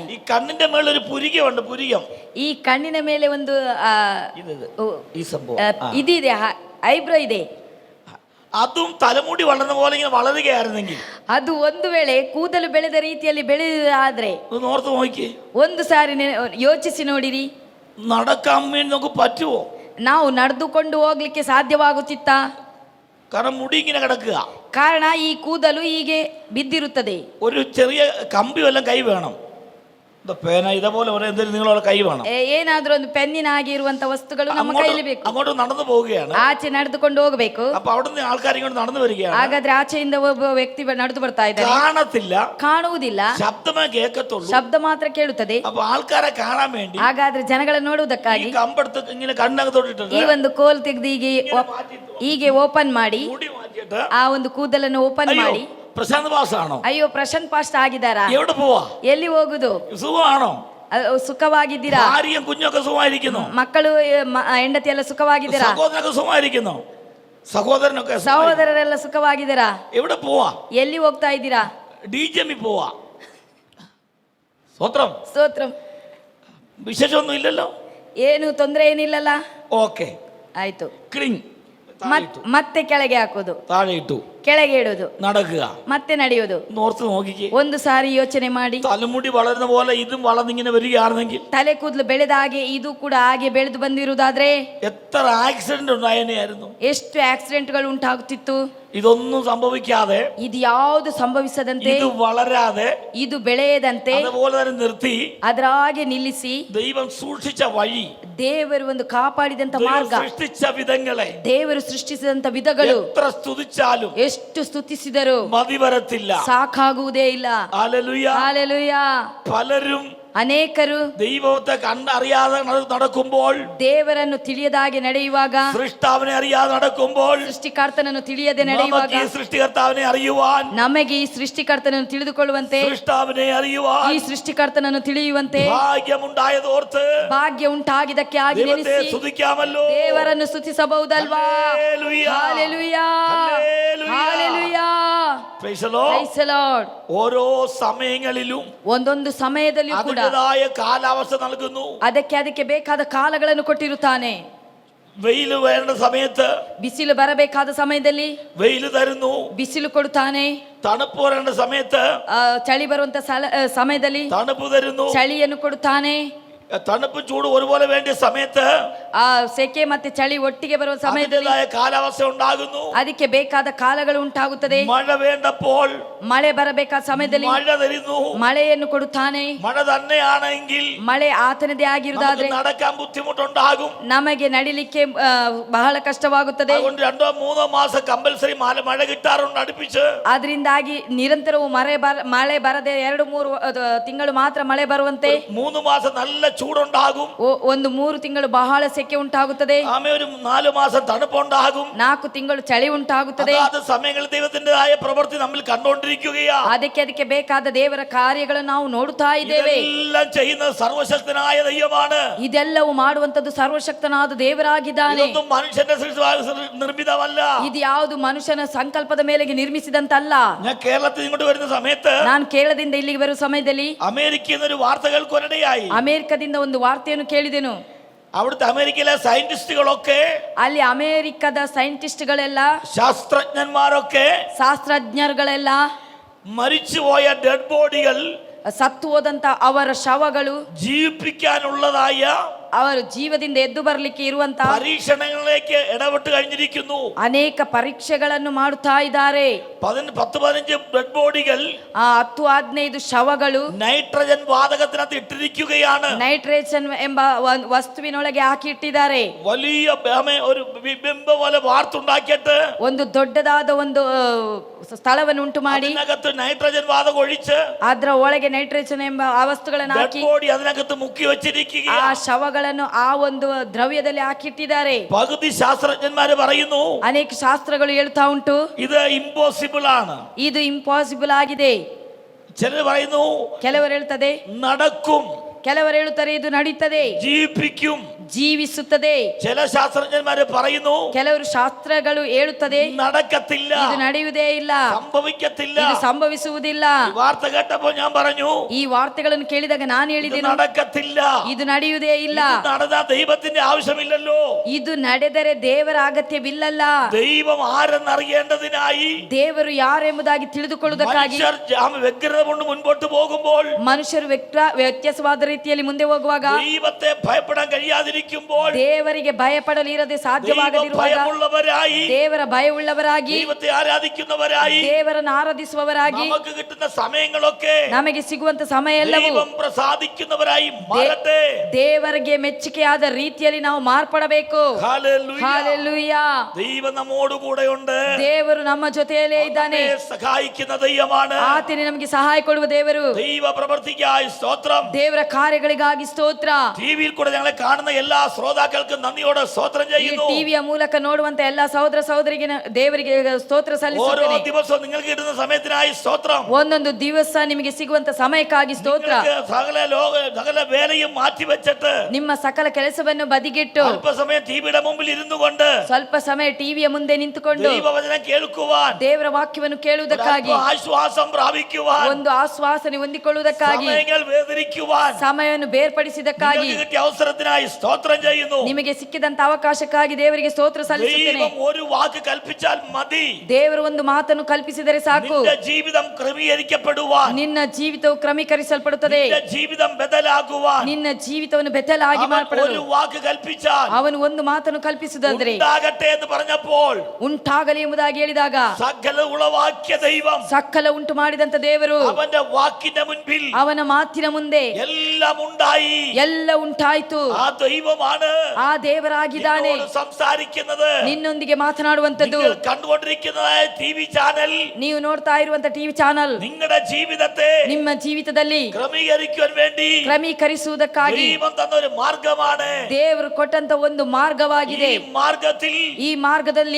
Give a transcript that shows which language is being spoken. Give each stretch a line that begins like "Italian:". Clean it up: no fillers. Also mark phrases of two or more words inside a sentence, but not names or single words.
Malayalam: ഈ കണ്ണിന്റെ മേളിൽ ഒരു പുരികമുണ്ട്, പുരികം.
Kannada: ಈ ಕಣ್ಣಿನ ಮೇಲೆ ಒಂದು
Malayalam: ഈ സംഭവം
Kannada: ಇದಿದೆ, ಐಬ್ರೋ ಇದೆ.
Malayalam: അതും തലമുടി വളർന്ന പോലെ ഇങ്ങനെ വളരുകയായിരുന്നെങ്കിൽ,
Kannada: ಅದು ಒಂದು ವೇಳೆ ಕೂದಲು ಬೆಳೆದ ರೀತಿಯಲ್ಲಿ ಬೆಳೆದಾದ್ರೆ,
Malayalam: ഓർത്ത് നോക്കി,
Kannada: ಒಂದು ಸಾರಿ ಯೋಚಿಸಿ ನೋಡಿರಿ,
Malayalam: നടക്കാൻ വേണ്ടി നമുക്ക് പറ്റുമോ?
Kannada: ನಾವು ನಡೆದುಕೊಂಡು ಹೋಗ್ಲಿಕ್ಕೆ ಸಾಧ್ಯವಾಗುತ್ತಿತ್ತ?
Malayalam: കാരണം മുടി ഇങ്ങനെ കിടക്കുക.
Kannada: ಕಾರಣ ಈ ಕೂದಲು ಹೀಗೆ ಬಿದ್ದಿರುತ್ತದೆ.
Malayalam: ഒരു ചെറിയ കമ്പി വല്ലതും കൈ വേണം, പേന ഇതേപോലെ എന്തെങ്കിലും നിങ്ങളെ കൈ വേണം.
Kannada: ಏನಾದ್ರೂ ಒಂದು ಪೆನ್ನಿನ ಹಾಗೆ ಇರುವಂತ ವಸ್ತುಗಳು ನಮ್ಮ ಕೈಯಲ್ಲಿ ಬೇಕು.
Malayalam: അങ്ങോട്ട് നടന്നു പോവുകയാണ്,
Kannada: ಆಚೆ ನಡೆದುಕೊಂಡು ಹೋಗಬೇಕು.
Malayalam: അപ്പൊ അവിടുന്ന് ആൾക്കാർ ഇങ്ങോട്ട് നടന്നു വരികയാണ്.
Kannada: ಹಾಗಾದ್ರೆ ಆಚೆಯಿಂದ ಒಬ್ಬ ವ್ಯಕ್ತಿ ನಡೆದು ಬರ್ತಾ ಇದ್ದಾನೆ,
Malayalam: കാണത്തില്ല,
Kannada: ಕಾಣುವುದಿಲ್ಲ,
Malayalam: ശബ്ദമേ കേൾക്കത്തുള്ളൂ,
Kannada: ಶಬ್ದ ಮಾತ್ರ ಕೇಳುತ್ತದೆ.
Malayalam: അപ്പൊ ആൾക്കാരെ കാണാൻ വേണ്ടി
Kannada: ಹಾಗಾದ್ರೆ ಜನಗಳನ್ನು ನೋಡುವುದಕ್ಕಾಗಿ
Malayalam: കമ്പെടുത്ത് ഇങ്ങനെ കണ്ണകത്തോട്ടിട്ട്
Kannada: ಈ ಒಂದು ಕೋಲ್ ತೆಗೆದು ಹೀಗೆ ಓಪನ್ ಮಾಡಿ,
Malayalam: മുടി മാറ്റിയിട്ട്
Kannada: ಆ ಒಂದು ಕೂದಲನ್ನು ಓಪನ್ ಮಾಡಿ,
Malayalam: പ്രശാന്ത് പാസ്സാണോ,
Kannada: ಅಯ್ಯೋ ಪ್ರಶಾಂತ್ ಪಾಸ್ಟ್ ಆಗಿದ್ದಾರಾ,
Malayalam: എവിടെ പോവാ,
Kannada: ಎಲ್ಲಿ ಹೋಗುದು,
Malayalam: സുഖമാണോ,
Kannada: ಸುಖವಾಗಿದ್ದೀರಾ,
Malayalam: ഭാര്യയും കുഞ്ഞൊക്കെ സുഖമായിരിക്കുന്നു,
Kannada: ಮಕ್ಕಳು ಹೆಂಡತಿ ಎಲ್ಲ ಸುಖವಾಗಿದ್ದೀರಾ,
Malayalam: സഹോദരനൊക്കെ സുഖമായിരിക്കുന്നു, സഹോദരനൊക്കെ
Kannada: ಸಹೋದರರೆಲ್ಲ ಸುಖವಾಗಿದ್ದೀರಾ,
Malayalam: എവിടെ പോവാ,
Kannada: ಎಲ್ಲಿ ಹೋಗ್ತಾ ಇದ್ದೀರಾ,
Malayalam: ഡിജെമി പോവാ. സ്വത്രം
Kannada: ಸ್ತೋತ್ರಂ.
Malayalam: വിശേഷമൊന്നും ഇല്ലല്ലോ,
Kannada: ಏನು ತೊಂದರೆ ಏನಿಲ್ಲಲ್ಲ,
Malayalam: ഓക്കെ.
Kannada: ಆಯ್ತು. ക്ലിങ് ಮತ್ತೆ ಕೆಳಗೆ ಹಾಕೋದು,
Malayalam: താഴെ ഇട്ടു,
Kannada: ಕೆಳಗೆ ಇಡೋದು,
Malayalam: നടക്കുക,
Kannada: ಮತ್ತೆ ನಡೆಯೋದು.
Malayalam: ഓർത്ത് നോക്കിക്കേ,
Kannada: ಒಂದು ಸಾರಿ ಯೋಚನೆ ಮಾಡಿ,
Malayalam: തലമുടി വളരുന്ന പോലെ ഇതും വളർന്നിങ്ങനെ വരികയാണെങ്കിൽ,
Kannada: ತಲೆ ಕೂದಲು ಬೆಳೆದ ಹಾಗೆ ಇದು ಕೂಡ ಹಾಗೆ ಬೆಳೆದು ಬಂದಿರುವುದಾದ್ರೆ
Malayalam: എത്ര ആക്സിഡന്റ് ഉണ്ടായേനെയായിരുന്നു.
Kannada: ಎಷ್ಟು ಆಕ್ಸಿಡೆಂಟ್ಗಳು ಉಂಟಾಗುತ್ತಿತ್ತು.
Malayalam: ഇതൊന്നും സംഭവിക്കാതെ,
Kannada: ಇದು ಯಾವುದು ಸಂಭವಿಸದಂತೆ,
Malayalam: ഇത് വളരാതെ,
Kannada: ಇದು ಬೆಳೆಯದಂತೆ
Malayalam: അതുപോലെ തന്നെ നിർത്തി
Kannada: ಅದರ ಹಾಗೆ ನಿಲ್ಲಿಸಿ,
Malayalam: ദൈവം സൂക്ഷിച്ച വഴി,
Kannada: ದೇವರು ಒಂದು ಕಾಪಾಡಿದಂತ ಮಾರ್ಗ,
Malayalam: സൃഷ്ടിച്ച വിധങ്ങളെ
Kannada: ದೇವರು ಸೃಷ್ಟಿಸಿದಂತ ವಿಧಗಳು
Malayalam: എത്ര സ്തുതിച്ചാലും
Kannada: ಎಷ್ಟು ಸ್ತುತಿಸಿದರು
Malayalam: മതി വരത്തില്ല.
Kannada: ಸಾಕಾಗುವುದೇ ಇಲ್ಲ.
Malayalam: ഹല്ലേലൂയ.
Kannada: ಹಾಲೆಲೂಯ.
Malayalam: പലരും
Kannada: ಅನೇಕರು
Malayalam: ദൈവത്തെ കണ്ടറിയാതെ നടക്കുമ്പോൾ,
Kannada: ದೇವರನ್ನು ತಿಳಿಯದಾಗೆ ನಡೆಯುವಾಗ,
Malayalam: സൃഷ്ടാവിനെ അറിയാതെ നടക്കുമ്പോൾ,
Kannada: ಸೃಷ್ಟಿಕರ್ತನನ್ನು ತಿಳಿಯದೆ ನಡೆಯುವಾಗ,
Malayalam: ഈ സൃഷ്ടികർത്താവിനെ അറിയുവാൻ,
Kannada: ನಮಗೆ ಈ ಸೃಷ್ಟಿಕರ್ತನನ್ನು ತಿಳಿದುಕೊಳ್ಳುವಂತೆ,
Malayalam: സൃഷ്ടാവിനെ അറിയുവാൻ
Kannada: ಈ ಸೃಷ್ಟಿಕರ್ತನನ್ನು ತಿಳಿಯುವಂತೆ
Malayalam: ഭാഗ്യമുണ്ടായതോർത്ത്
Kannada: ಭಾಗ್ಯ ಉಂಟಾಗಿದ್ದಕ್ಕೆ ಆಗಿ
Malayalam: ദൈവത്തെ
Kannada: ನೆನೆಸಿ
Malayalam: സ്തുതിക്കാമല്ലോ.
Kannada: ದೇವರನ್ನು ಸ್ತುತಿಸಬಹುದಲ್ವಾ.
Malayalam: ഹല്ലേലൂയ.
Kannada: ಹಾಲೆಲೂಯಾ,
Malayalam: ഹല്ലേലൂയ.
Kannada: ಹಾಲೆಲೂಯಾ.
English: Praise the Lord. Praise the Lord.
Malayalam: ഓരോ സമയങ്ങളിലും
Kannada: ಒಂದೊಂದು ಸಮಯದಲ್ಲಿಯೂ ಕೂಡ
Malayalam: അതിൻ്റെതായ കാലാവസ്ഥ നൽകുന്നു.
Kannada: ಅದಕ್ಕೆ ಬೇಕಾದ ಕಾಲಗಳನ್ನು ಕೊಟ್ಟಿರುತ್ತಾನೆ.
Malayalam: വെയിൽ വേണ്ട സമയത്ത്
Kannada: ಬಿಸಿಲು ಬರಬೇಕಾದ ಸಮಯದಲ್ಲಿ
Malayalam: വെയിൽ തരുന്നു,
Kannada: ಬಿಸಿಲು ಕೊಡುತ್ತಾನೆ.
Malayalam: തണുപ്പ് വരേണ്ട സമയത്ത്
Kannada: ಚಳಿ ಬರುವಂತ ಸಮಯದಲ್ಲಿ
Malayalam: തണുപ്പ് തരുന്നു,
Kannada: ಚಳಿಯನ್ನು ಕೊಡುತ್ತಾನೆ.
Malayalam: തണുപ്പും ചൂടും ഒരുപോലെ വേണ്ടിയ സമയത്ത്
Kannada: ಆ ಸೆಕೆ ಮತ್ತೆ ಚಳಿ ಒಟ್ಟಿಗೆ ಬರುವ ಸಮಯದಲ್ಲಿ
Malayalam: കാലാവസ്ഥ ഉണ്ടാകുന്നു.
Kannada: ಅದಕ್ಕೆ ಬೇಕಾದ ಕಾಲಗಳು ಉಂಟಾಗುತ್ತದೆ.
Malayalam: മഴ വേണ്ടപ്പോൾ
Kannada: ಮಳೆ ಬರಬೇಕಾದ ಸಮಯದಲ್ಲಿ
Malayalam: മഴ തരുന്നു,
Kannada: ಮಳೆಯನ್ನು ಕೊಡುತ್ತಾನೆ.
Malayalam: മഴ തന്നെയാണെങ്കിൽ
Kannada: ಮಳೆ ಆತನದೇ ಆಗಿರುವುದಾದ್ರೆ
Malayalam: നടക്കാൻ ബുദ്ധിമുട്ടുണ്ടാകും,
Kannada: ನಮಗೆ ನಡಿಲಿಕ್ಕೆ ಬಹಳ ಕಷ್ಟವಾಗುತ್ತದೆ.
Malayalam: അതുകൊണ്ട് 2-3 മാസം കമ്പൽസറി മഴ കിട്ടാറുണ്ട് അടുപ്പിച്ച്.
Kannada: ಅದರಿಂದಾಗಿ ನಿರಂತರವೂ ಮಳೆ ಬರದೆ 2-3 ತಿಂಗಳು ಮಾತ್ರ ಮಳೆ ಬರುವಂತೆ,
Malayalam: 3 മാസം നല്ല ചൂടുണ്ടാകും,
Kannada: ಒಂದು 3 ತಿಂಗಳು ಬಹಳ ಸೆಕೆ ಉಂಟಾಗುತ್ತದೆ,
Malayalam: ആമേ ഒരു 4 മാസം തണുപ്പുണ്ടാകും,
Kannada: 4 ತಿಂಗಳು ಚಳಿ ಉಂಟಾಗುತ್ತದೆ.
Malayalam: അതാത് സമയങ്ങളിൽ ദൈവത്തിൻ്റെതായ പ്രവൃത്തി നമ്മൾ കണ്ടുകൊണ്ടിരിക്കുകയാ.
Kannada: ಅದಕ್ಕೆ ಬೇಕಾದ ದೇವರ ಕಾರ್ಯಗಳನ್ನು ನಾವು ನೋಡುತ್ತಾ ಇದ್ದೇವೆ.
Malayalam: എല്ലാം ചെയ്യുന്ന സർവശക്തനായ ദൈവമാണ്.
Kannada: ಇದೆಲ್ಲವೂ ಮಾಡುವಂತದ್ದು ಸರ್ವಶಕ್ತನಾದ ದೇವರಾಗಿದ್ದಾನೆ.
Malayalam: ഇതൊന്നും മനുഷ്യന്റെ നിർമ്മിതമല്ല.
Kannada: ಇದು ಯಾವುದು ಮನುಷ್ಯನ ಸಂಕಲ್ಪದ ಮೇಲೆಗೆ ನಿರ್ಮಿಸಿದಂತಲ್ಲ.
Malayalam: ഞാൻ കേരളത്തിൽ ഇങ്ങോട്ട് വരുന്ന സമയത്ത്,
Kannada: ನಾನು ಕೇರಳದಿಂದ ಇಲ್ಲಿಗೆ ಬರುವ ಸಮಯದಲ್ಲಿ
Malayalam: അമേരിക്കയിൽ നിന്നൊരു വാർത്ത കേൾക്കാനിടയായി.
Kannada: ಅಮೆರಿಕದಿಂದ ಒಂದು ವಾರ್ತೆಯನ್ನು ಕೇಳಿದೆನು.
Malayalam: അവിടുത്തെ അമേരിക്കയിലെ സയന്റിസ്റ്റുകളൊക്കെ,
Kannada: ಅಲ್ಲಿ ಅಮೆರಿಕದ സയന്റിസ്റ്റുಗಳೆಲ್ಲ,
Malayalam: ശാസ്ത്രജ്ഞന്മാരൊക്കെ
Kannada: ಶಾಸ್ತ್ರಜ್ಞರುಗಳೆಲ್ಲ
Malayalam: മരിച്ചുപോയ
English: dead bodies,
Kannada: ಸತ್ತು ಹೋದಂತ ಅವರ ಶವಗಳು
Malayalam: ജീവിപ്പിക്കാനുള്ളതായ
Kannada: ಅವರು ಜೀವದಿಂದ ಎದ್ದು ಬರಲಿಕ್ಕೆ ಇರುವಂತ
Malayalam: പരീക്ഷണങ്ങളിലേക്ക് ഇടപെട്ട് കഴിഞ്ഞിരിക്കുന്നു.
Kannada: ಅನೇಕ ಪರೀಕ್ಷೆಗಳನ್ನು ಮಾಡುತ್ತಾ ಇದ್ದಾರೆ.
Malayalam: 10-15
English: dead bodies
Kannada: 10-15 ಶವಗಳು
Malayalam: നൈട്രജൻ വാതകത്തിനകത്ത് ഇട്ടിരിക്കുകയാണ്.
Kannada: ನೈಟ್ರೇಜನ್ ಎಂಬ ವಸ್ತುವಿನೊಳಗೆ ಹಾಕಿ ಇಟ್ಟಿದ್ದಾರೆ.
Malayalam: വലിയ ഒരു ബിംബ പോലെ വാർത്തുണ്ടാക്കിയിട്ട്
Kannada: ಒಂದು ದೊಡ್ಡದಾದ ಒಂದು ಸ್ಥಳವನ್ನು ಉಂಟು ಮಾಡಿ
Malayalam: അതിനകത്ത് നൈട്രജൻ വാതകം ഒഴിച്ച്
Kannada: ಅದರ ಒಳಗೆ ನೈಟ್ರೇಜನ್ ಎಂಬ ಆ ವಸ್ತುಗಳನ್ನು ಹಾಕಿ
Malayalam: ബോഡി അതിനകത്ത് മുക്കി വെച്ചിരിക്കുക.
Kannada: ಆ ಶವಗಳನ್ನು ಆ ಒಂದು ದ್ರವ್ಯದಲ್ಲಿ ಹಾಕಿಟ್ಟಿದ್ದಾರೆ.
Malayalam: പകുതി ശാസ്ത്രജ്ഞന്മാര് പറയുന്നു,
Kannada: ಅನೇಕ ಶಾಸ್ತ್ರಗಳು ಹೇಳ್ತಾ ಉಂಟು,
Malayalam: ഇത് ಇಂಪಾಸಿಬಲ್ ആണ്,
Kannada: ಇದು ಇಂಪಾಸಿಬಲ್ ಆಗಿದೆ.
Malayalam: ചിലർ പറയുന്നു
Kannada: ಕೆಲವರು ಹೇಳ್ತದೆ,
Malayalam: നടക്കും,
Kannada: ಕೆಲವರು ಹೇಳುತ್ತಾರೆ ಇದು ನಡೀತದೆ,
Malayalam: ജീവിപ്പിക്കും.
Kannada: ಜೀವಿಸುತ್ತದೆ.
Malayalam: ചില ശാസ്ത്രജ്ഞന്മാര് പറയുന്നു
Kannada: ಕೆಲವರು ಶಾಸ್ತ್ರಗಳು ಹೇಳುತ್ತದೆ
Malayalam: നടക്കത്തില്ല,
Kannada: ಇದು ನಡೆಯುವುದೇ ಇಲ್ಲ,
Malayalam: സംഭവിക്കത്തില്ല.
Kannada: ಇದು ಸಂಭವಿಸುವುದಿಲ್ಲ.
Malayalam: ഈ വാർത്ത കേട്ടപ്പോ ഞാൻ പറഞ്ഞു
Kannada: ಈ ವಾರ್ತೆಗಳನ್ನು ಕೇಳಿದಾಗ ನಾನು
Malayalam: ഇത്
Kannada: ಹೇಳಿದೆನು,
Malayalam: നടക്കത്തില്ല.
Kannada: ಇದು ನಡೆಯುವುದೇ ಇಲ್ಲ.
Malayalam: ഇത് നടന്നാ ദൈവത്തിന്റെ ആവശ്യമില്ലല്ലോ.
Kannada: ಇದು ನಡೆದರೆ ದೇವರ ಅಗತ್ಯವಿಲ್ಲಲ್ಲ.
Malayalam: ദൈവം ആരെന്നറിയേണ്ടതിനായി
Kannada: ದೇವರು ಯಾರೆಂಬುದಾಗಿ ತಿಳಿದುಕೊಳ್ಳುವುದಕ್ಕಾಗಿ
Malayalam: മനുഷ്യർ വ്യഗ്രത കൊണ്ട് മുൻപോട്ട് പോകുമ്പോൾ,
Kannada: ಮನುಷ್ಯರು ವ್ಯತ್ಯಾಸವಾದ ರೀತಿಯಲ್ಲಿ ಮುಂದೆ ಹೋಗುವಾಗ,
Malayalam: ദൈവത്തെ ഭയപ്പെടാൻ കഴിയാതിരിക്കുമ്പോൾ,
Kannada: ದೇವರಿಗೆ ಭಯಪಡಲು ಇರದೆ ಸಾಧ್ಯವಾಗದಿರುವಾಗ,
Malayalam: ഭയമുള്ളവരായി,
Kannada: ದೇವರ ಭಯವುಳ್ಳವರಾಗಿ,
Malayalam: ദൈവത്തെ ആരാധിക്കുന്നവരായി,
Kannada: ದೇವರನ್ನು ಆರಾಧಿಸುವವರಾಗಿ,
Malayalam: നമുക്ക് കിട്ടുന്ന സമയങ്ങളൊക്കെ
Kannada: ನಮಗೆ ಸಿಗುವಂತ ಸಮಯ ಎಲ್ಲವೂ
Malayalam: ദൈവം പ്രസാദിക്കുന്നവരായി മാറട്ടെ.
Kannada: ದೇವರಿಗೆ ಮೆಚ್ಚುಗೆಯಾದ ರೀತಿಯಲ್ಲಿ ನಾವು ಮಾರ್ಪಡಬೇಕು.
Malayalam: ഹല്ലേലൂയ.
Kannada: ಹಾಲೆಲೂಯಾ.
Malayalam: ദൈവം നമ്മോട് കൂടെയുണ്ട്.
Kannada: ದೇವರು ನಮ್ಮ ಜೊತೆಯಲ್ಲೇ ಇದ್ದಾನೆ.
Malayalam: നമ്മെ സഹായിക്കുന്ന ദൈവമാണ്.
Kannada: ಆತನೇ ನಮಗೆ ಸಹಾಯ ಕೊಡುವ ದೇವರು.
Malayalam: ദൈവ പ്രവൃത്തിക്കായി സ്തോത്രം.
Kannada: ದೇವರ ಕಾರ್ಯಗಳಿಗಾಗಿ ಸ್ತೋತ್ರ.
Malayalam: ಟಿವಿയിൽ കൂടെ ഞങ്ങളെ കാണുന്ന എല്ലാ ശ്രോതാക്കൾക്കും നന്ദിയോടെ സ്തോത്രം
Kannada: ಈ
Malayalam: ചെയ്യുന്നു.
Kannada: ಟಿವಿಯ ಮೂಲಕ ನೋಡುವಂತ ಎಲ್ಲಾ ಸಹೋದರ ಸಹೋದರಿಗೆ ದೇವರಿಗೆ ಸ್ತೋತ್ರ
Malayalam: ഓരോ
Kannada: ಸಲ್ಲಿಸುತ್ತೇನೆ.
Malayalam: ദിവസവും നിങ്ങൾക്ക് കിട്ടുന്ന സമയത്തിനായി സ്തോത്രം.
Kannada: ಒಂದೊಂದು ದಿವಸ ನಿಮಗೆ ಸಿಗುವಂತ ಸಮಯಕ್ಕಾಗಿ ಸ್ತೋತ್ರ.
Malayalam: സകല വേലയും മാറ്റി വെച്ചിട്ട്
Kannada: ನಿಮ್ಮ ಸಕಲ ಕೆಲಸವನ್ನು ಬದಿಗಿಟ್ಟು
Malayalam: അല്പസമയം ടിവിയുടെ മുമ്പിൽ ഇരുന്നു കൊണ്ട്
Kannada: ಸ್ವಲ್ಪ ಸಮಯ ಟಿವಿಯ ಮುಂದೆ ನಿಂತುಕೊಂಡು
Malayalam: ദൈവവചനം കേൾക്കുവാൻ,
Kannada: ದೇವರ ವಾಕ್ಯವನ್ನು ಕೇಳುವುದಕ್ಕಾಗಿ,
Malayalam: ആശ്വാസം പ്രാപിക്കുവാൻ,
Kannada: ಒಂದು ಆಶ್ವಾಸನೆ ಹೊಂದಿಕೊಳ್ಳುವುದಕ್ಕಾಗಿ,
Malayalam: സമയങ്ങൾ വേദനിക്കുവാൻ
Kannada: ಸಮಯವನ್ನು ಬೇರ್ಪಡಿಸಿದಕ್ಕಾಗಿ,
Malayalam: നിങ്ങൾക്ക് കിട്ടിയ അവസരത്തിനായി സ്തോത്രം ചെയ്യുന്നു.
Kannada: ನಿಮಗೆ ಸಿಕ್ಕಿದಂತ ಅವಕಾಶಕ್ಕಾಗಿ ದೇವರಿಗೆ ಸ್ತೋತ್ರ ಸಲ್ಲಿಸುತ್ತೇನೆ.
Malayalam: ദൈവം ഒരു വാക്ക് കൽപ്പിച്ചാൽ മതി.
Kannada: ದೇವರು ಒಂದು ಮಾತನ್ನು ಕಲ್ಪಿಸಿದರೆ ಸಾಕು.
Malayalam: നിന്റെ ജീവിതം ക്രമീകരിക്കപ്പെടുവാൻ,
Kannada: ನಿನ್ನ ಜೀವಿತವು ಕ್ರಮೀಕರಿಸಲ್ಪಡುತ್ತದೆ.
Malayalam: നിന്റെ ജീവിതം ബദലാകുവാൻ
Kannada: ನಿನ್ನ ಜೀವಿತವನ್ನು ಬೆತ್ತಲಾಗಿ
Malayalam: അവൻ
Kannada: ಮಾರ್ಪಡಲು
Malayalam: ഒരു വാക്ക് കൽപ്പിച്ചാൽ
Kannada: ಅವನು ಒಂದು ಮಾತನ್ನು ಕಲ್ಪಿಸುವುದಾದರೆ,
Malayalam: ഉണ്ടാകട്ടെ എന്ന് പറഞ്ഞപ്പോൾ
Kannada: ಉಂಟಾಗಲಿ ಎಂಬುದಾಗಿ ಹೇಳಿದಾಗ,
Malayalam: സകല ഉളവാക്കിയ ദൈവം
Kannada: ಸಕಲ ಉಂಟು ಮಾಡಿದಂತ ದೇವರು
Malayalam: അവന്റെ വാക്കിന്റെ മുൻപിൽ
Kannada: ಅವನ ಮಾತಿನ ಮುಂದೆ
Malayalam: എല്ലാം ഉണ്ടായി.
Kannada: ಎಲ್ಲ ಉಂಟಾಯ್ತು.
Malayalam: ആ ദൈവമാണ്
Kannada: ಆ ದೇವರಾಗಿದ್ದಾನೆ
Malayalam: നിന്നോട് സംസാരിക്കുന്നത്.
Kannada: ನಿನ್ನೊಂದಿಗೆ ಮಾತನಾಡುವಂತದ್ದು.
Malayalam: നിങ്ങൾ കണ്ടുകൊണ്ടിരിക്കുന്നതായ
English: TV channel
Kannada: ನೀವು ನೋಡ್ತಾ ಇರುವಂತ
English: TV channel
Malayalam: നിങ്ങളുടെ ജീവിതത്തെ
Kannada: ನಿಮ್ಮ ಜೀವಿತದಲ್ಲಿ
Malayalam: ക്രമീകരിക്കുവാൻ വേണ്ടി
Kannada: ಕ್ರಮೀಕರಿಸುವುದಕ್ಕಾಗಿ
Malayalam: ദൈവം തന്ന ഒരു മാർഗമാണ്.
Kannada: ದೇವರು ಕೊಟ್ಟಂತ ಒಂದು ಮಾರ್ಗವಾಗಿದೆ.
Malayalam: ഈ മാർഗത്തിൽ
Kannada: ಈ ಮಾರ್ಗದಲ್ಲಿ